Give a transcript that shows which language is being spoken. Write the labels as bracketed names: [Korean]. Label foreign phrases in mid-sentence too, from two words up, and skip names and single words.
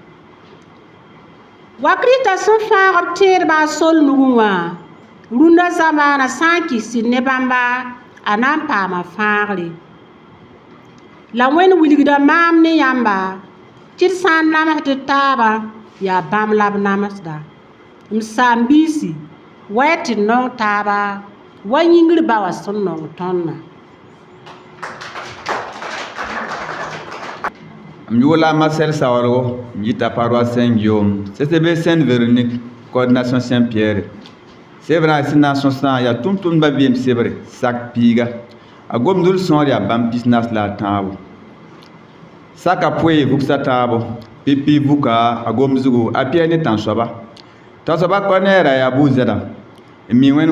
[Mossi] wa Krista sẽn fãag b tẽedbã a sol nugẽ wã rũndã zamaana sã n kɩs sɩd ne bãmba a na n paama fãagre la Wẽnd wilgda maam ne yãmba tɩ d sã n namsd taabã yaa bãmb la b namsda m saam-biisi wa ya tɩ d nong taaba wa yĩngr ba wa sẽn nong tõndã M yʋʋla Marcel Saorgo, m yita paroisse Saint-Guillaume, CCB Sainte-Véronique, coordination Saint-Pierre. Sebra sẽn na n sõsã yaa tʋm-tʋmdbã vɩɩm sebre sak piiga a gomdul sõor yaa bãmb pisnas la a tãabo saka poe vugsa taabo pipi vuka a gom zugu a piɛ ne tãn-soaba t'a soaba Kornɛɛra yaa bu-zɛda n mi Wẽnd